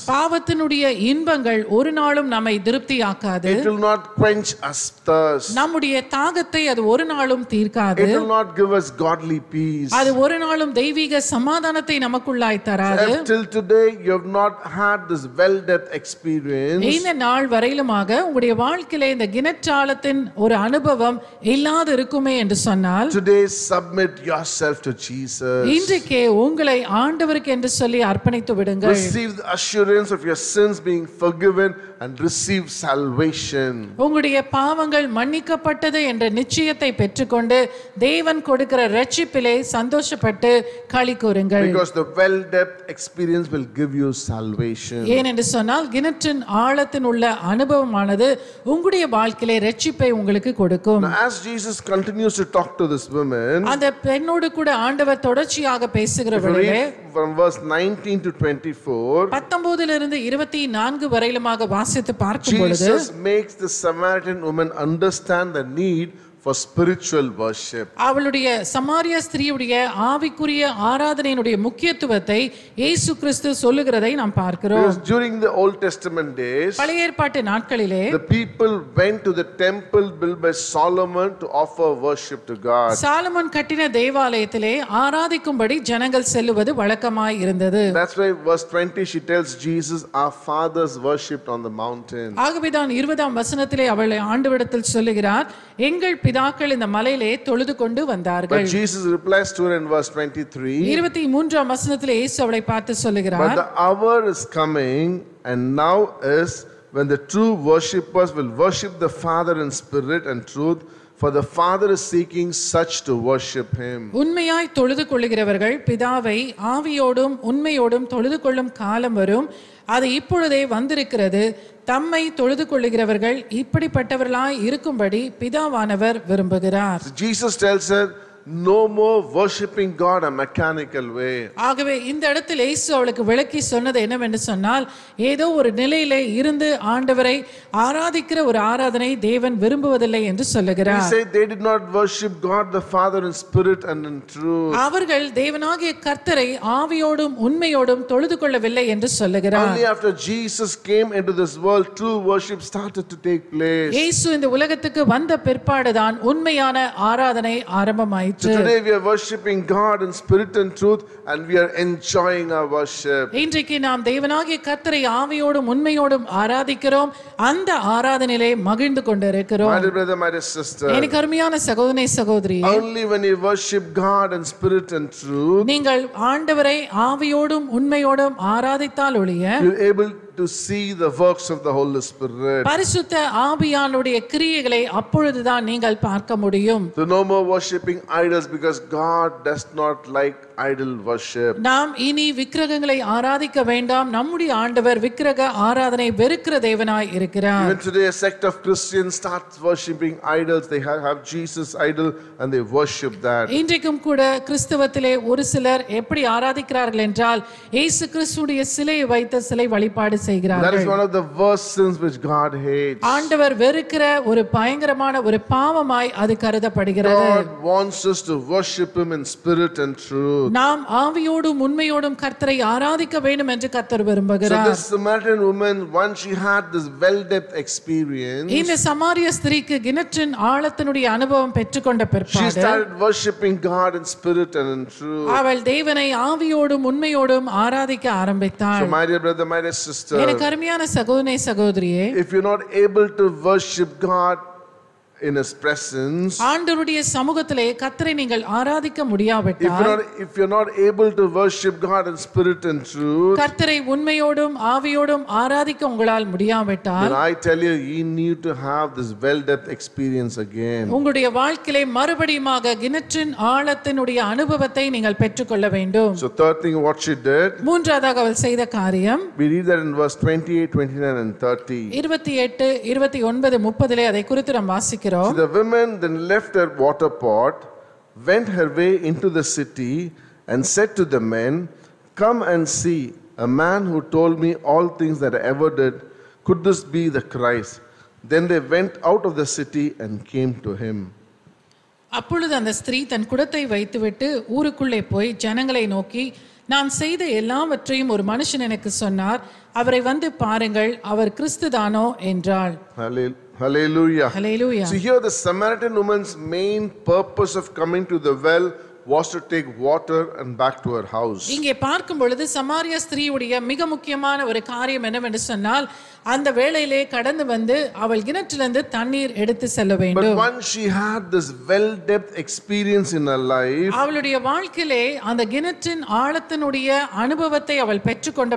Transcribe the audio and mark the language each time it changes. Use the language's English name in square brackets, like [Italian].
[Tamil] பாவத்தினுடைய இன்பங்கள் ஒரு நாளும் நம்மை திருப்தியாக்காது. [English] It will not quench us thirst. [Tamil] நம்முடைய தாகத்தை அது ஒரு நாளும் தீர்க்காது. [English] It will not give us godly peace. [Tamil] அது ஒரு நாளும் தெய்வீக சமாதானத்தை நமக்குள்ளாய் தராது. [English] If till today you have not had this well-depth experience, [Tamil] இந்த நாள் வரையிலுமாக உங்களுடைய வாழ்க்கையிலே இந்த கிணற்றாலத்தின் ஒரு அனுபவம் இல்லாது இருக்குமே என்று சொன்னால், [English] today submit yourself to Jesus. [Tamil] இன்றைக்கே உங்களை ஆண்டவருக்கு என்று சொல்லி அர்ப்பணித்து விடுங்கள். [English] Receive the assurance of your sins being forgiven and receive salvation. [Tamil] உங்களுடைய பாவங்கள் மன்னிக்கப்பட்டது என்ற நிச்சயத்தை பெற்றுக்கொண்டு தேவன் கொடுக்கிற இரட்சிப்பிலே சந்தோஷப்பட்டு களி கூறுங்கள். [English] Because the well-depth experience will give you salvation. [Tamil] ஏனென்று சொன்னால் கிணற்றின் ஆழத்தின் உள்ள அனுபவமானது உங்களுடைய வாழ்க்கையிலே இரட்சிப்பை உங்களுக்கு கொடுக்கும். [English] Now, as Jesus continues to talk to this woman, [Tamil] அந்த பெண்ணோடு கூட ஆண்டவர் தொடர்ச்சியாக பேசுகிற [English] if you [Tamil] வேளையிலே [English] read from verse 19 to 24, [Tamil] 19 24 வரையிலுமாக வாசித்து பார்க்கும் பொழுது [English] Jesus makes the Samaritan woman understand the need for spiritual worship. [Tamil] அவளுடைய சமாரிய ஸ்திரீயுடைய ஆவிக்குரிய ஆராதனையினுடைய முக்கியத்துவத்தை இயேசு கிறிஸ்து சொல்லுகிறதை நாம் பார்க்கிறோம். [English] Because during the Old Testament days, [Tamil] பழைய ஏற்பாட்டு நாட்களிலே [English] the people went to the temple built by Solomon to offer worship to God. [Tamil] Solomon கட்டின தேவாலயத்திலே ஆராதிக்கும்படி ஜனங்கள் செல்லுவது வழக்கமாய் இருந்தது. [English] That's why verse 20 she tells Jesus, our fathers worshipped on the mountain. [Tamil] ஆகவேதான் 20ஆம் வசனத்திலே அவள் ஆண்டவரிடத்தில் சொல்லுகிறார், எங்கள் பிதாக்கள் இந்த மலையிலே தொழுது கொண்டு வந்தார்கள். [English] But Jesus replies to her in verse 23, [Tamil] 23ஆம் வசனத்திலே இயேசு அவளை பார்த்து [English] but [Tamil] சொல்லுகிறார், [English] the hour is coming and now is when the true worshippers will worship the Father in spirit and truth, for the Father is seeking such to worship him. [Tamil] உண்மையாய் தொழுது கொள்ளுகிறவர்கள் பிதாவை ஆவியோடும் உண்மையோடும் தொழுது கொள்ளும் காலம் வரும், அது இப்பொழுதே வந்திருக்கிறது. தம்மை தொழுது கொள்ளுகிறவர்கள் இப்படிப்பட்டவர்களாய் இருக்கும்படி பிதாவானவர் விரும்புகிறார். [English] So Jesus tells her, no more worshiping God a mechanical way. [Tamil] ஆகவே இந்த இடத்தில் இயேசு அவளுக்கு விளக்கி சொன்னது என்னவென்று சொன்னால், ஏதோ ஒரு நிலையிலே இருந்து ஆண்டவரை ஆராதிக்கிற ஒரு ஆராதனை தேவன் விரும்புவதில்லை என்று [English] He [Tamil] சொல்லுகிறார். [English] said they did not worship God the Father in spirit and in truth. [Tamil] அவர்கள் தேவனாகிய கர்த்தரை ஆவியோடும் உண்மையோடும் தொழுது கொள்ளவில்லை என்று சொல்லுகிறார். [English] Only after Jesus came into this world, true worship started to take place. [Tamil] இயேசு இந்த உலகத்துக்கு வந்த பிற்பாடுதான் உண்மையான ஆராதனை ஆரம்பமாயிற்று. [English] So today we are worshiping God in spirit and truth, and we are enjoying our worship. [Tamil] இன்றைக்கு நாம் தேவனாகிய கர்த்தரை ஆவியோடும் உண்மையோடும் ஆராதிக்கிறோம். அந்த ஆராதனையிலே மகிழ்ந்து கொண்டிருக்கிறோம். [English] My dear brother, my dear sister, [Tamil] எனக்கு அருமையான சகோதரனே சகோதரி, [English] only when you worship God in spirit and truth, [Tamil] நீங்கள் ஆண்டவரை ஆவியோடும் உண்மையோடும் ஆராதித்தால் ஒழிய [English] you're able to see the works of the Holy Spirit. [Tamil] பரிசுத்த ஆவியானுடைய கிரியைகளை அப்பொழுதுதான் நீங்கள் பார்க்க முடியும். [English] So no more worshiping idols, because God does not like idol worship. [Tamil] நாம் இனி விக்கிரகங்களை ஆராதிக்க வேண்டாம். நம்முடைய ஆண்டவர் விக்கிரக ஆராதனை வெறுக்கிற தேவனாய் இருக்கிறார். [English] Even today a sect of Christians start worshipping idols. They have Jesus idol and they worship that. [Tamil] இன்றைக்கும் கூட கிறிஸ்தவத்திலே ஒரு சிலர் எப்படி ஆராதிக்கிறார்கள் என்றால் இயேசு கிறிஸ்துவுடைய சிலையை வைத்து சிலை வழிபாடு [English] That [Tamil] செய்கிறார்கள். [English] is one of the worst sins which God hates. [Tamil] ஆண்டவர் வெறுக்கிற ஒரு பயங்கரமான ஒரு பாவமாய் அது கருதப்படுகிறது. [English] God wants us to worship him in spirit and truth. [Tamil] நாம் ஆவியோடும் உண்மையோடும் கர்த்தரை ஆராதிக்க வேண்டும் என்று கர்த்தர் [English] So [Tamil] விரும்புகிறார். [English] this Samaritan woman, once she had this well-depth experience, [Tamil] இந்த சமாரிய ஸ்திரீக்கு கிணற்றின் ஆழத்தினுடைய அனுபவம் பெற்றுக்கொண்ட [English] she [Tamil] பிற்பாடு [English] started worshiping God in spirit and in truth. [Tamil] அவள் தேவனை ஆவியோடும் உண்மையோடும் ஆராதிக்க ஆரம்பித்தாள். [English] So my dear brother, my dear sister, [Tamil] எனக்கு அருமையான சகோதரனே சகோதரியே, [English] if you're not able to worship God in his presence, [Tamil] ஆண்டவருடைய சமூகத்திலே கர்த்தரை நீங்கள் ஆராதிக்க முடியாவிட்டால், [English] if you're not able to worship God in spirit and truth, [Tamil] கர்த்தரை உண்மையோடும் ஆவியோடும் ஆராதிக்க உங்களால் முடியாவிட்டால், [English] then I tell you, you need to have this well-depth experience again. [Tamil] உங்களுடைய வாழ்க்கையிலே மறுபடியுமாக கிணற்றின் ஆழத்தினுடைய அனுபவத்தை நீங்கள் பெற்றுக்கொள்ள வேண்டும். [English] So third thing what she did, [Tamil] மூன்றாவதாக அவள் செய்த காரியம் [English] we read that in verse 28, 29 and 30. [Tamil] 28, 29, 30 அதை குறித்து நாம் வாசிக்கிறோம். [English] So the woman then left her water pot, went her way into the city, and said to the men, "Come and see a man who told me all things that I ever did. Could this be the Christ?" Then they went out of the city and came to him. [Tamil] அப்பொழுது அந்த ஸ்திரீ தன் குடத்தை வைத்துவிட்டு ஊருக்குள்ளே போய் ஜனங்களை நோக்கி, நான் செய்த எல்லாவற்றையும் ஒரு மனுஷன் எனக்கு சொன்னார், அவரை வந்து பாருங்கள், அவர் கிறிஸ்துதானோ என்றாள். [English] Hallelujah. Hallelujah. So here the Samaritan woman's main purpose of coming to the well was to take water and back to her house. [Tamil] இங்கே பார்க்கும் பொழுது சமாரிய ஸ்திரீயுடைய மிக முக்கியமான ஒரு காரியம் என்னவென்று சொன்னால், அந்த வேளையிலே கடந்து வந்து அவள் கிணற்றிலிருந்து தண்ணீர் எடுத்து செல்ல [English] But [Tamil] வேண்டும். [English] once she had this well-depth experience in her life, [Tamil] அவளுடைய வாழ்க்கையிலே அந்த கிணற்றின் ஆழத்தினுடைய அனுபவத்தை அவள் பெற்றுக்கொண்ட